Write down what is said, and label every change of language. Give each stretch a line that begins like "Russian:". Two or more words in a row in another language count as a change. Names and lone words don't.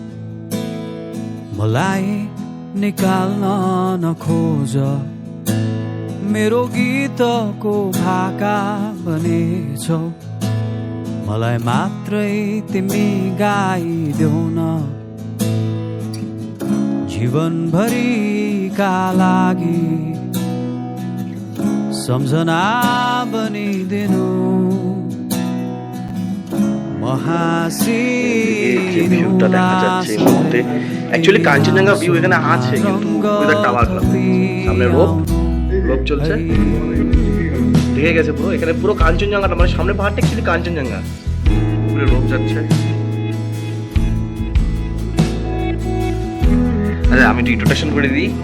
Nepali: मलाई निकाल्न नखोज मेरो गीतको भाका बनेछौ मलाई मात्रै तिमी गाइदेऊ न जीवनभरिका लागि सम्झना बनिदिनु
Bangla: एक्चुअली कांचनजंगा ভিউ এখানে আছে কিন্তু ওইটা টাওয়ার ক্লাব সামনে রোপ চলছে দেখে গেছে পুরো এখানে পুরো কাঞ্চনজঙ্ঘাটা মানে সামনে পাহাড়টা অ্যাকচুয়ালি কাঞ্চনজঙ্ঘা পুরো রোপ যাচ্ছে আচ্ছা আমি ইন্ট্রোডাকশন করে দিই